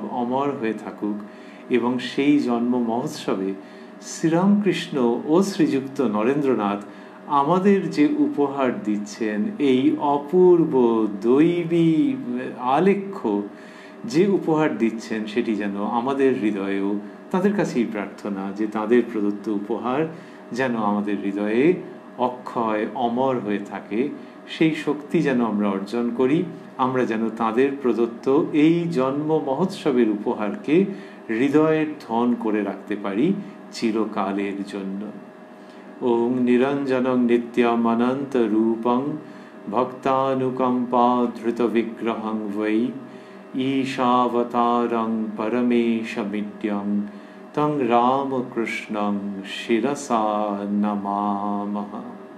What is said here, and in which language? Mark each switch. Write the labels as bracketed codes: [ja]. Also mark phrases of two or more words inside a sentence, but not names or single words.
[bn] অমর হয়ে থাকুক, এবং সেই জন্ম মহোৎসবে শ্রীরামকৃষ্ণ ও শ্রীযুক্ত নরেন্দ্রনাথ আমাদের যে উপহার দিচ্ছেন, এই অপূর্ব দৈবী আলেখ্য যে উপহার দিচ্ছেন, সেটি যেন আমাদের হৃদয়েও, তাদের কাছেই প্রার্থনা যে তাদের প্রদত্ত উপহার যেন আমাদের হৃদয়ে অক্ষয় অমর হয়ে থাকে। সেই শক্তি যেন আমরা অর্জন করি, আমরা যেন তাদের প্রদত্ত এই জন্ম মহোৎসবের উপহারকে হৃদয়ের ধন করে রাখতে পারি চিরকালের জন্য। [sa] ওং নিরঞ্জনং নিত্যমনন্ত রূপং ভক্তানুকম্পা ধৃত বিগ্রহং বৈ ঈশাবতারং পরমেশমিত্যং তং রামকৃষ্ণং শিরসা নমামহ।